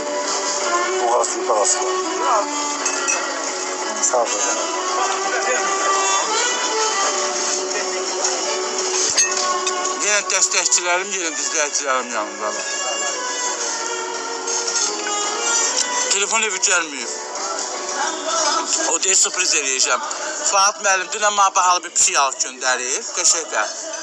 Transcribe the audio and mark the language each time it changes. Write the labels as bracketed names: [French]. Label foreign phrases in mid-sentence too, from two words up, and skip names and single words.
[Turkish] Boğazlı parası var. Sağ ol. Yine destekçilerim, yine izleyicilerim yanımdalar. Telefon evi gelmiyor. [Azerbaijani] O deyir sürpriz eləyəcəm. Fuat müəllim dünən mənə bahalı bir şey alıb göndərib. Qəşəngdir.